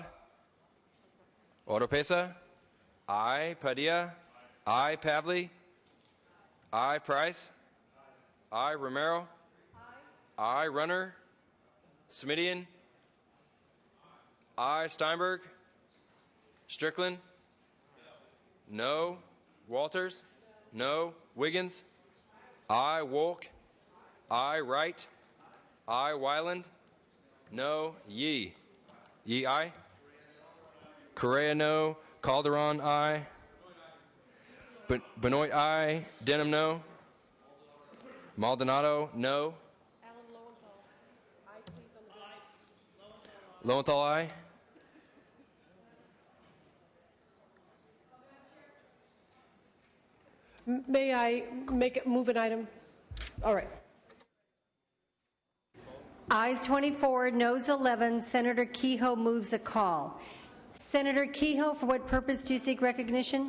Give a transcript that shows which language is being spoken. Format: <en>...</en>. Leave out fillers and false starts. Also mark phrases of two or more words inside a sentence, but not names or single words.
<en>Oropesa? Aye. Padilla? Aye. Pavley? Aye. Price? Aye. Romero? Aye. Runner? Smidian? Aye. Steinberg? Strickland? No. Walters? No. Wiggins? Aye. Wolk? Aye. Wright? Aye. Weiland? No. Yee? Yee, aye. Correa, no. Calderon, aye. Benoit, aye. Denham, no. Maldonado, no. Lowenthal, aye. May I move an item? All right. Ayes 24, noes 11. Senator Kehoe moves a call. Senator Kehoe, for what purpose do you seek recognition?</en>